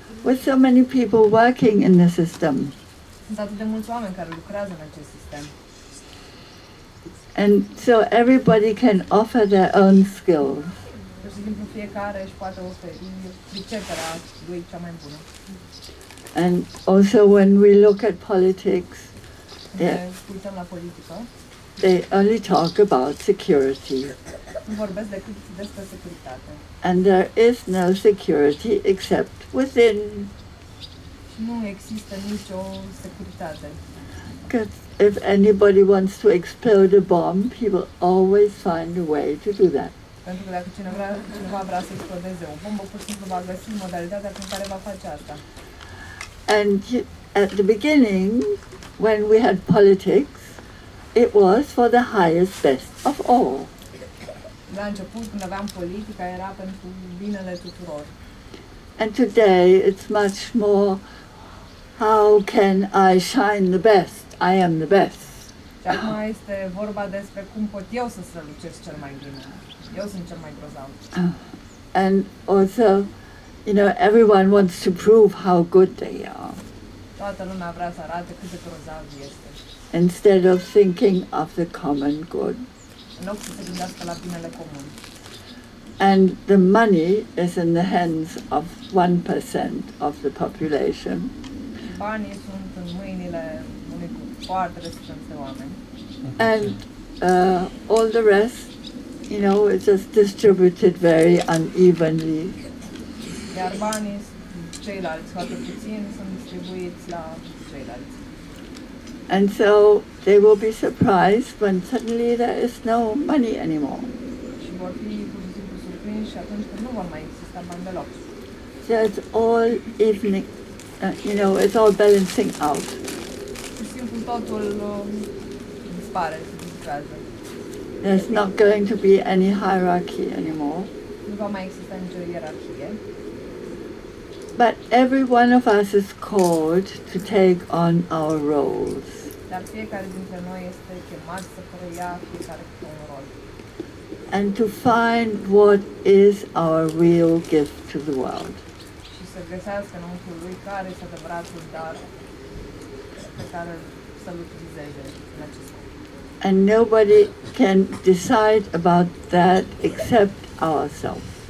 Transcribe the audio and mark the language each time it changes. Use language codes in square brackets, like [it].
[en] With so many people working in the system. [ro] Sunt atât de mulți oameni care lucrează în acest sistem. [en] And so everybody can offer their own skills. [ro] Pur și simplu fiecare își poate oferi priceperea lui cea mai bună. [en] And also when we look at politics, [ro] Uităm la politică. [en] they only talk about security. [ro] Nu vorbesc decât despre securitate. [en] And there is no security except within. [ro] Și nu există nicio securitate. [en] Because if anybody wants to explode a bomb, he will always find a way to do that. [ro] Pentru că dacă cineva vrea să explodeze o bombă, pur și simplu va găsi modalitatea prin care va face asta. [en] And at the beginning, when we had politics, it was for the highest best of all. [ro] La început, când aveam politica, era pentru binele tuturor. [en] And today it's much more, how can I shine the best? I am the best. [ro] Și acum este vorba despre cum pot eu să strălucesc cel mai bine. Eu sunt cel mai grozav. [en] And also, everyone wants to prove how good they are, [ro] Toată lumea vrea să arate cât de grozav este. [en] instead of thinking of the common good. [ro] În loc să se gândească la binele comun. [en] And the money is in the hands of 1% of the population. [ro] Banii sunt în mâinile unui foarte restrâns de oameni. [en] And all the rest, it's just distributed very unevenly. [ro] Iar banii ceilalți, foarte puțini, sunt distribuiți la ceilalți. [en] And so they will be surprised when suddenly there is no money anymore. [ro] Și vor fi pur și simplu surprinși și atunci când nu vor mai exista bani deloc. [en] So it's all evening, it's all balancing out. [ro] Pur și simplu totul dispare, se distrează. [en] There's not going to be any hierarchy anymore. [ro] Nu va mai exista nicio ierarhie. [en] But every one of us is called to take on our roles. [ro] Dar fiecare dintre noi este chemat să preia fiecare câte un rol. [en] And to find what is our real gift to the world. [ro] Și să găsească înăuntru lui care este adevăratul dar pe care să-l utilizeze în acest scop. [en] And nobody can decide about that except ourselves.